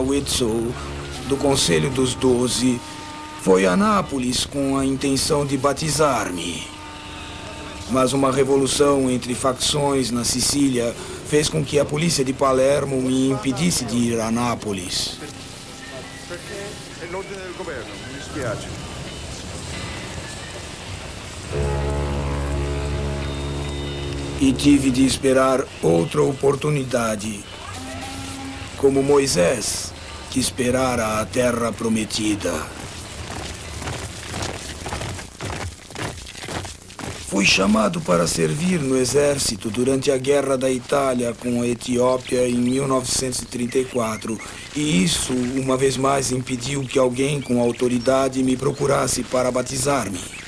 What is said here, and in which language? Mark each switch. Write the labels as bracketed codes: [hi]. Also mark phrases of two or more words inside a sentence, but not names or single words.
[pt] Whitsoe, do Conselho dos 12, foi a Nápoles com a intenção de batizar-me. Mas uma revolução entre facções na Sicília fez com que a polícia de Palermo me impedisse de ir a Nápoles. [it] Perché è l'ordine del governo, mi dispiace. [pt] E tive de esperar outra oportunidade, como Moisés, que esperara a terra prometida. Fui chamado para servir no exército durante a Guerra da Itália com a Etiópia em 1934, e isso, uma vez mais, impediu que alguém com autoridade me procurasse para batizar-me.